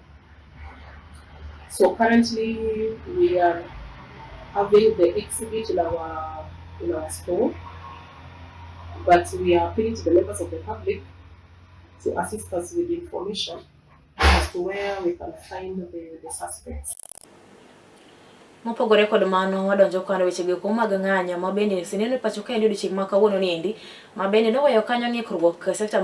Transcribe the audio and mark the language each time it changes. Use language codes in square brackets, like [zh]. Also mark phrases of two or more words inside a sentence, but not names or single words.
[en] So currently we are having the exhibit in our store. But we are appealing to the members of the public to assist us with information as to where we can find the suspects. [luo] Mopogore kod mano wadonjo kano weche go kuma gang'anya ma bende sineno pacho ka ndi chieng' makawuono ni endi ma bende noweyo kanyo ng'ikruok sekta